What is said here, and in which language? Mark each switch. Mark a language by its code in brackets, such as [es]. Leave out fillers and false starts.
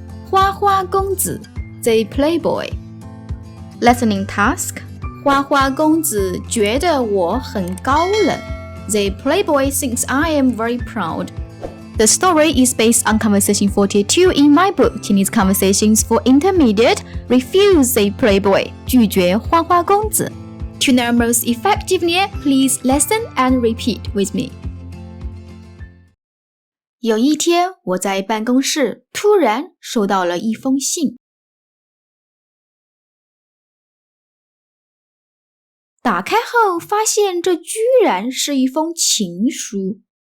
[zh] 花花公子 [en] The Playboy. Listening task. [zh] 花花公子觉得我很高冷 [en] The Playboy thinks I am very proud. The story is based on Conversation 42 in my book Chinese Conversations for Intermediate. Refuse the Playboy. [zh] 拒绝花花公子. [en] To know most effectively, please listen and repeat with me. [zh] 有一天，我在办公室突然收到了一封信。打开后发现这居然是一封情书。